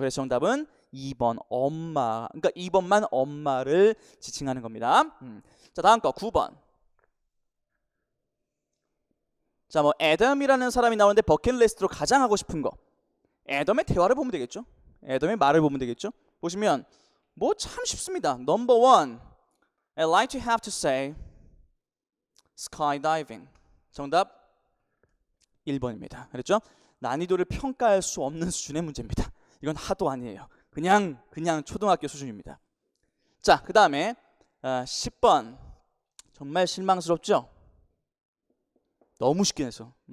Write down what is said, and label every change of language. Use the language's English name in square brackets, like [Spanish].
[Korean] 그래서 정답은 2번 엄마. 그러니까 2번만 엄마를 지칭하는 겁니다. 자, 다음 거 9번. 자, 뭐 애덤이라는 사람이 나오는데 버킷리스트로 가장 하고 싶은 거. 애덤의 대화를 보면 되겠죠. 애덤의 말을 보면 되겠죠. 보시면 뭐 참 쉽습니다. [English] Number 1. I'd like to have to say skydiving. [Korean] 정답 1번입니다. 그랬죠? 난이도를 평가할 수 없는 수준의 문제입니다. 이건 하도 아니에요. 그냥 초등학교 수준입니다. 자, 그 다음에 10번. 정말 실망스럽죠? 너무 쉽게 해서.